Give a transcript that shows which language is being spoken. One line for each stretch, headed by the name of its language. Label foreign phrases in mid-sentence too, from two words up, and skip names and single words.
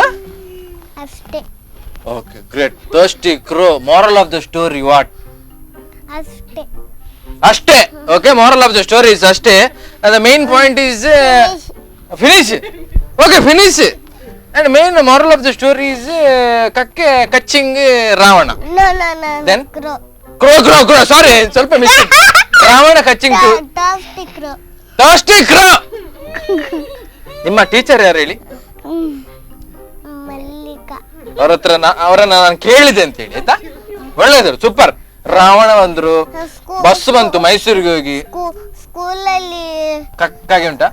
Kannada: ಅಷ್ಟೇ.
English: Okay, great. Thirsty crow, moral of the story what?
Kannada: ಅಷ್ಟೇ.
English: ಅಷ್ಟೇ. Okay, moral of the story is ಅಷ್ಟೇ. The main point is finish. Okay, finish. And main moral of the story is
Kannada: ಕಕ್ಕೆ ಕಚ್ಚಿಂಗ್ ರಾವಣ.
English: No, no, no. Then? Crow. crow sorry,
Kannada: ಸ್ವಲ್ಪ ಮಿಸ್ಟೇಕ್. ರಾವಣ ಕಚ್ಚಿಂಗ್
English: Thirsty crow. Thirsty crow.
Kannada: ನಿಮ್ಮ ಟೀಚರ್ ಯಾರು ಹೇಳಿ? ಮಲ್ಲಿಕಾ. ಅವ್ರ ಹತ್ರ ಅವರನ್ನ ನಾನು ಕೇಳಿದೆ ಅಂತ ಹೇಳಿ, ಆಯ್ತಾ? ಒಳ್ಳೇದು, ಸೂಪರ್. ರಾವಣ ಬಂದ್ರು, ಬಸ್ ಬಂತು ಮೈಸೂರಿಗೆ ಹೋಗಿ. ಸ್ಕೂಲಲ್ಲಿ ಕಕ್ಕಾಗಿ ಉಂಟಾ?